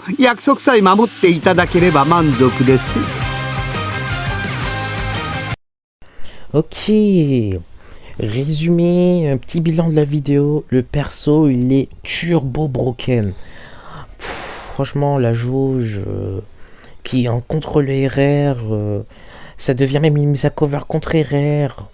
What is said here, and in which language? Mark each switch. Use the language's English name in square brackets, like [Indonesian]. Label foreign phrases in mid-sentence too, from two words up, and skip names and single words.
[Japanese] 約束さえ守っていただければ満足です。 [French] Ok. Résumé, un petit bilan de la vidéo. Le perso, il est turbo broken. Franchement, la jauge qui est en contre le RR, ça devient même une mise à cover contre RR.